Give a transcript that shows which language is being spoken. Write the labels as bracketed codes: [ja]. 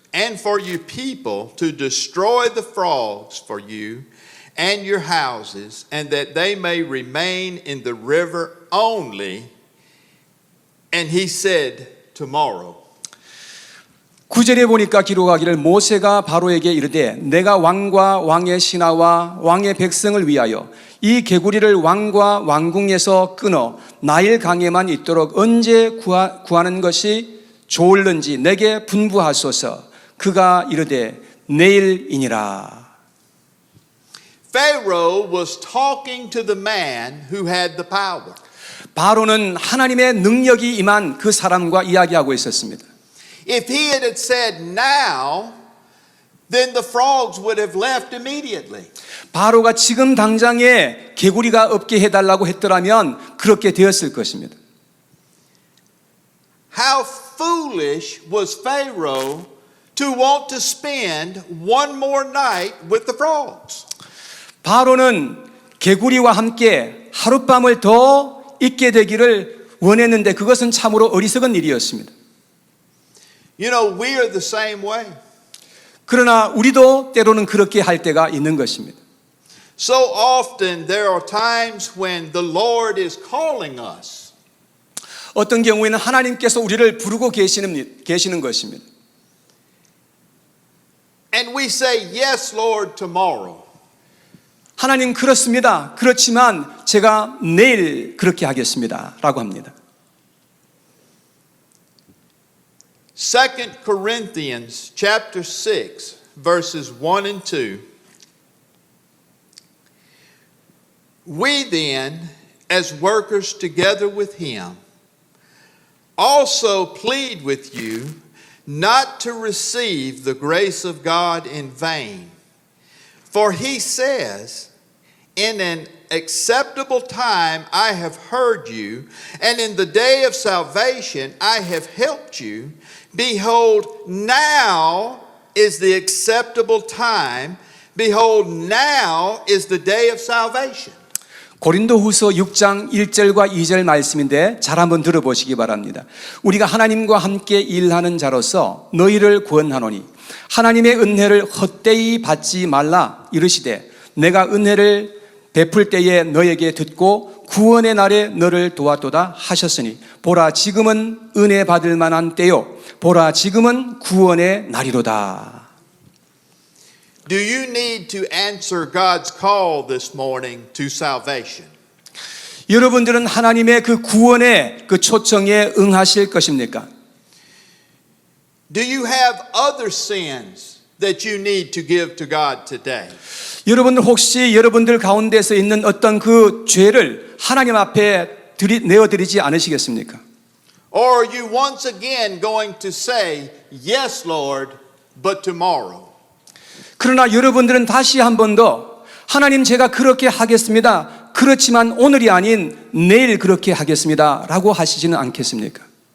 [en] and for you people to destroy the frogs for you and your houses, and that they may remain in the river only. And he said, tomorrow. [ko] 9절에 보니까 기록하기를 모세가 바로에게 이르되 내가 왕과 왕의 신하와 왕의 백성을 위하여 이 개구리를 왕과 왕궁에서 끊어 나일 강에만 있도록 언제 구하는 것이 좋을는지 내게 분부하소서. 그가 이르되 내일이니라. [en] Pharaoh was talking to the man who had the power. [ko] 바로는 하나님의 능력이 임한 그 사람과 이야기하고 있었습니다. [en] If he had said now, then the frogs would have left immediately. [ko] 바로가 지금 당장에 개구리가 없게 해달라고 했더라면 그렇게 되었을 것입니다. [en] How foolish was Pharaoh to want to spend one more night with the frogs? [ko] 바로는 개구리와 함께 하룻밤을 더 있게 되기를 원했는데 그것은 참으로 어리석은 일이었습니다. [en] You know, we are the same way. [ko] 그러나 우리도 때로는 그렇게 할 때가 있는 것입니다. [en] So often there are times when the Lord is calling us. [ko] 어떤 경우에는 하나님께서 우리를 부르고 계시는 것입니다. [en] And we say, yes, Lord, tomorrow. [ko] 하나님 그렇습니다. 그렇지만 제가 내일 그렇게 하겠습니다. 라고 합니다. [en] 2 Corinthians chapter 6, verses 1 and 2. We then, as workers together with him, also plead with you not to receive the grace of God in vain. For he says, in an acceptable time I have heard you, and in the day of salvation I have helped you. Behold, now is the acceptable time. Behold, now is the day of salvation. [ko] 고린도후서 6장 1절과 2절 말씀인데 잘 한번 들어보시기 바랍니다. 우리가 하나님과 함께 일하는 자로서 너희를 구원하노니 하나님의 은혜를 헛되이 받지 말라 이르시되 내가 은혜를 베풀 때에 너에게 듣고 구원의 날에 너를 도왔도다 하셨으니 보라 지금은 은혜 받을 만한 때요 보라 지금은 구원의 날이로다. [en] Do you need to answer God's call this morning to salvation? [ko] 여러분들은 하나님의 그 구원의 그 초청에 응하실 것입니까? [en] Do you have other sins that you need to give to God today? [ko] 여러분들 혹시 여러분들 가운데서 있는 어떤 그 죄를 하나님 앞에 내어드리지 않으시겠습니까? [en] Or are you once again going to say, yes, Lord, but tomorrow? [ko] 그러나 여러분들은 다시 한 번 더 하나님 제가 그렇게 하겠습니다. 그렇지만 오늘이 아닌 내일 그렇게 하겠습니다. 라고 하시지는 않겠습니까?